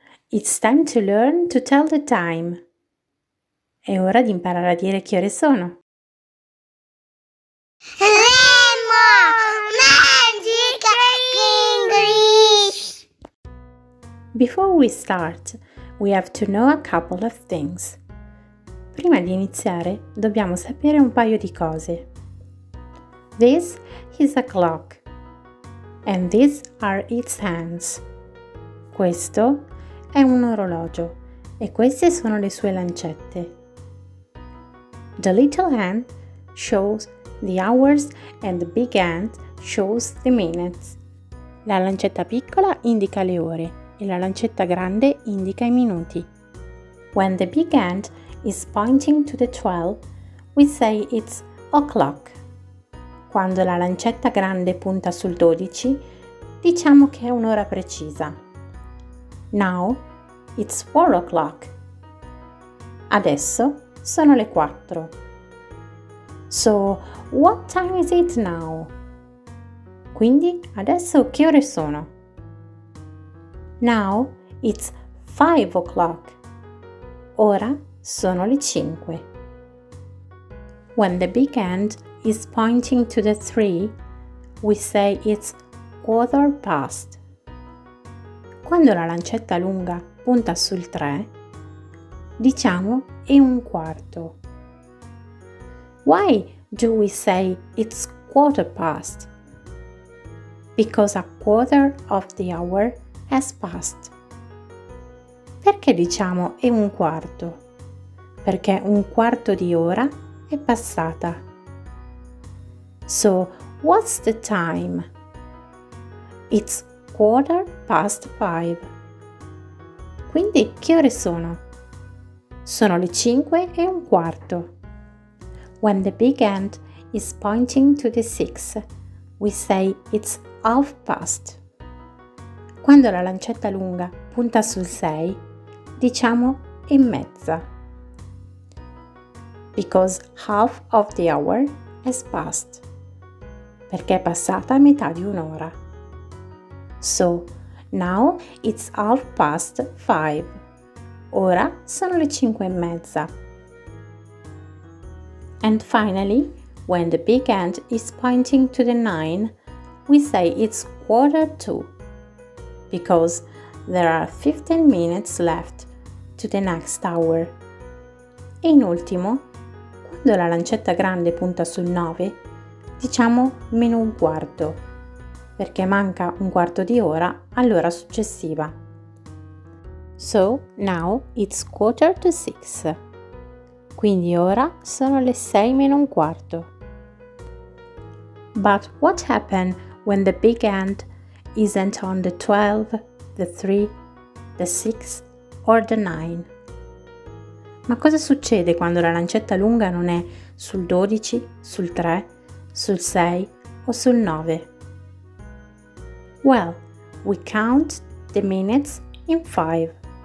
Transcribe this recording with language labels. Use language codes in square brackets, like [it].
[en] It's time to learn to tell the time. [it] È ora di imparare a dire che ore sono. [en] English. Before we start, we have to know a couple of things. [it] Prima di iniziare, dobbiamo sapere un paio di cose. [en] This is a clock, and these are its hands. [it] Questo è un orologio e queste sono le sue lancette. [en] The little hand shows the hours and the big hand shows the minutes. [it] La lancetta piccola indica le ore e la lancetta grande indica i minuti. [en] When the big hand is pointing to the 12, we say it's o'clock. [it] Quando la lancetta grande punta sul 12, diciamo che è un'ora precisa. [en] Now it's 4 o'clock. [it] Adesso sono le 4. [en] So, what time is it now? [it] Quindi adesso che ore sono? [en] Now it's 5 o'clock. [it] Ora sono le 5. [en] When the big hand is pointing to the 3, we say it's quarter past. [it] Quando la lancetta lunga punta sul 3, diciamo è un quarto. [en] Why do we say it's quarter past? Because a quarter of the hour has passed. [it] Perché diciamo è un quarto? Perché un quarto di ora è passata. [en] So, what's the time? It's 5:15. [it] Quindi che ore sono? Sono le 5:15. [en] When the big hand is pointing to the 6, we say it's 5:30. [it] Quando la lancetta lunga punta sul 6, diciamo è mezza. [en] Because half of the hour has passed. [it] Perché è passata metà di un'ora. [en] So, now it's 5:30. [it] Ora sono le 5:30. [en] And finally, when the big hand is pointing to the 9, we say it's 1:45. Because there are 15 minutes left to the next hour. [it] E in ultimo, quando la lancetta grande punta sul 9, diciamo meno un quarto, perché manca un quarto di ora all'ora successiva. [en] So, now it's 5:45. [it] Quindi ora sono le 6 meno un quarto. [en] But what happened when the big hand isn't on the 12, the 3, the 6 or the 9? [it] Ma cosa succede quando la lancetta lunga non è sul 12, sul 3, sul 6 o sul 9? [en] Well, we count the minutes in 5.